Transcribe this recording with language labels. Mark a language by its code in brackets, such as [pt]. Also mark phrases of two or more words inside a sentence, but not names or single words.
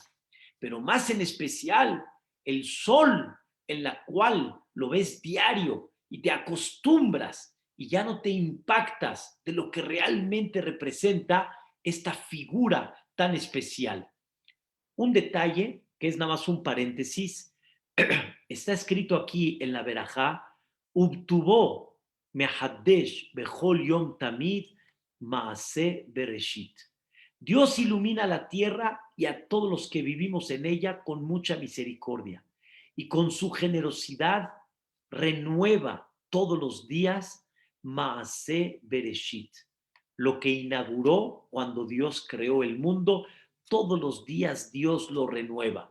[es] Pero más en especial el sol, en la cual lo ves diario y te acostumbras y ya no te impactas de lo que realmente representa esta figura tan especial. Un detalle que es nada más un paréntesis, está escrito aquí en la Berajá, [he] ובטובו מחדש בכל יום תמיד מעשה בראשית. [es] Dios ilumina la tierra y a todos los que vivimos en ella con mucha misericordia y con su generosidad renueva todos los días [he] מעשה בראשית. [es] Lo que inauguró cuando Dios creó el mundo, todos los días Dios lo renueva.